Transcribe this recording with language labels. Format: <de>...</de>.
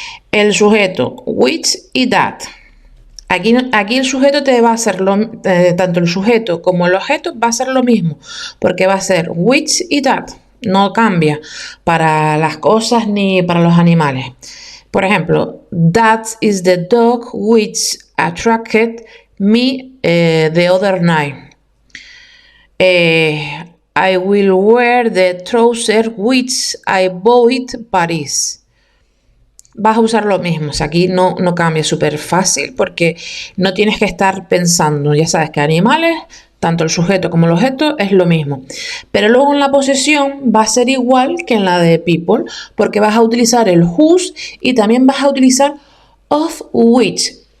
<es>El sujeto, which y that. Aquí el sujeto te va a hacer tanto el sujeto como el objeto va a ser lo mismo, porque va a ser which y that. No cambia para las cosas ni para los animales. Por ejemplo,</es> <en>that is the dog which attracted me the other night. I will wear the trousers which I bought in Paris.</en> <es>Vas a usar lo mismo, o sea, aquí no cambia, súper fácil porque no tienes que estar pensando, ya sabes que animales, tanto el sujeto como el objeto es lo mismo. Pero luego en la posesión va a ser igual que en la de people porque vas a utilizar el whose y también vas a utilizar of which.</es>